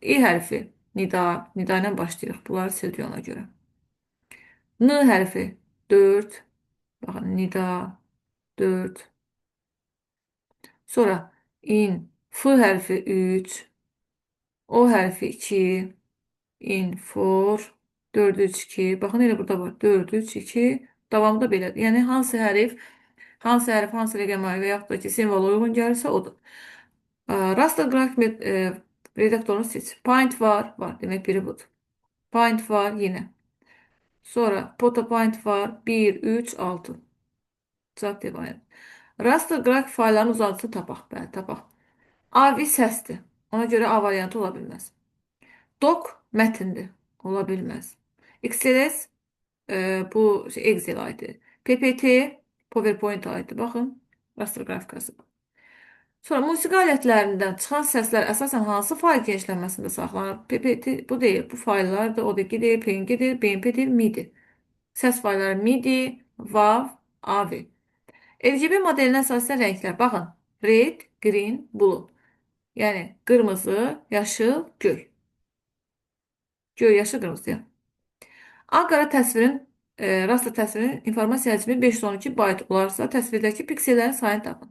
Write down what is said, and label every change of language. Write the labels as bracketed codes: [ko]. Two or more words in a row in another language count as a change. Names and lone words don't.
[az] İ hərfi, nida, nida ilə başlayırıq. Bunları sildik ona görə. N hərfi 4. Baxın, nida 4. Sonra in, f hərfi 3. O hərfi 2. [en] In, for. [az] 4, 3, 2. Baxın, elə burada var. 4, 3, 2. Davamı da belədir. Yəni, hansı hərf, hansı rəqəmə və yaxud da ki, simvola uyğun gəlirsə, odur. Raster qrafik redaktorunu seç. Point var. Var. Demək biri budur. Point var yine. Sonra photo point var. 1, 3, 6. Cavab devam et. Raster qrafik faylların uzantısı tapaq. Bəli, tapaq. AV səsdir. Ona görə A variantı ola bilməz. Doc mətindir. Ola bilməz. XLS bu Excel aiddir. PPT PowerPoint aiddir. Baxın. Raster qrafikası. Sonra musiqi alətlərindən çıxan səslər əsasən hansı fayl genişlənməsində saxlanır? PPT bu deyil. Bu fayllar da ODG-dir, PNG-dir, BMP-dir, MIDI. Səs faylları MIDI, WAV, AV. RGB modelinə əsasən rənglər. Baxın. [en] Red, green, blue. [az] Yəni qırmızı, yaşıl, göy. Göy, yaşıl, qırmızı. Yəni. A-qara təsvirin, raster təsvirin informasiya həcmi 512 bayt olarsa, təsvirdəki piksellərin sayını tapın.